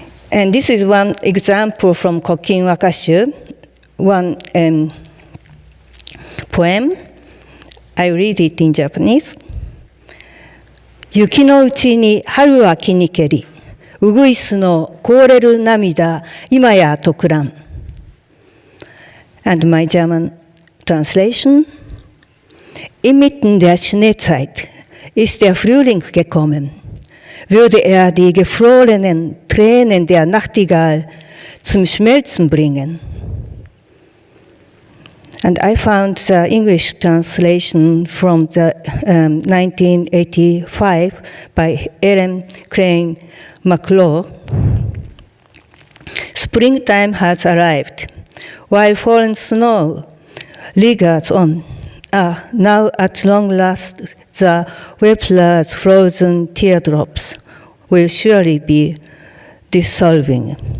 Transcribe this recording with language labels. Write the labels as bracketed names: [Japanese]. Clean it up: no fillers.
[English] And this is one example from Kokin Wakashu, one poem. I read it in Japanese. [Japanese] 雪のうちに春は木にけり、うぐいすの凍れる涙、今や特乱。 [English] And my German translation. [German] Inmitten der Schneezeit ist der Frühling gekommen. Würde die gefrorenen Tränen der Nachtigall zum Schmelzen bringen. [English] And I found the English translation from the 1985 by Ellen Crane McLaw. Springtime has arrived. While fallen snow lingers on, now at long last the weepler's frozen teardrops will surely be dissolving.